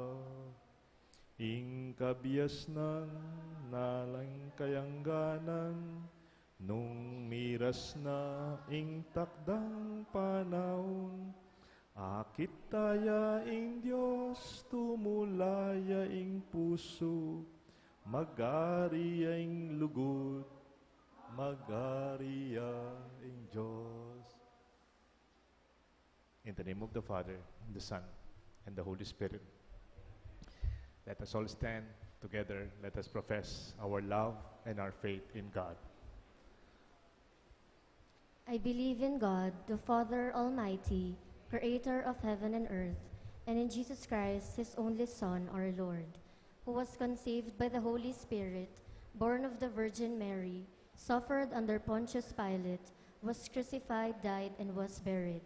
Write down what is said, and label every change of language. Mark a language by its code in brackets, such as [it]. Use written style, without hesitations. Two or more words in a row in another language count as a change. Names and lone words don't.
[pam] Ing kabias ng nalang kayangganan, nung miras na ing takdang panahon, akit taya ing Diyos, tumulaya ing puso, magariya ing lugod, magariya ing Diyos. [en] In the name of the Father, and the Son, and the Holy Spirit, let us all stand together. Let us profess our love and our faith in God. I believe in God, the Father Almighty, creator of heaven and earth, and in Jesus Christ, his only Son, our Lord, who was conceived by the Holy Spirit, born of the Virgin Mary, suffered under Pontius Pilate, was crucified, died, and was buried.